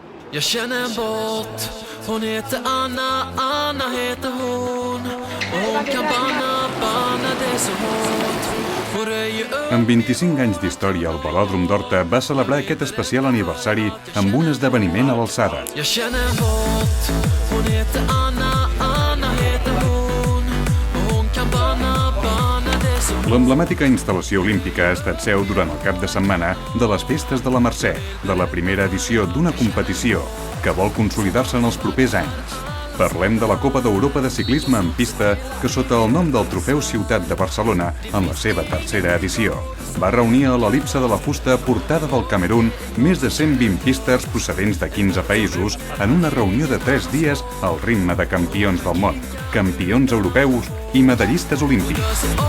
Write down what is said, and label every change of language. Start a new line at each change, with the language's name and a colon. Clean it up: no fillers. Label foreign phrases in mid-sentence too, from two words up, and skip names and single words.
Swedish: Jag känner en båt, hon heter Anna, Anna heter hon. Och hon kan banna det så hårt. Hon röjer upp.
Catalan: Amb 25 anys d'història, el Velòdrom d'Horta va celebrar aquest especial aniversari amb un esdeveniment a l'alçada.
Swedish: Jag känner en båt, hon heter Anna, Anna heter hon. Och hon kan banna det så hårt.
Catalan: L'emblemàtica instal·lació olímpica ha estat seu durant el cap de setmana de les Festes de la Mercè, de la primera edició d'una competició que vol consolidar-se en els propers anys. Parlem de la Copa d'Europa de Ciclisme en pista que, sota el nom del Trofeu Ciutat de Barcelona, en la seva tercera edició, va reunir a l'el·lipse de la fusta portada del Camerun més de 120 pisters procedents de 15 països en una reunió de 3 dies al ritme de campions del món, campions europeus i medallistes olímpics.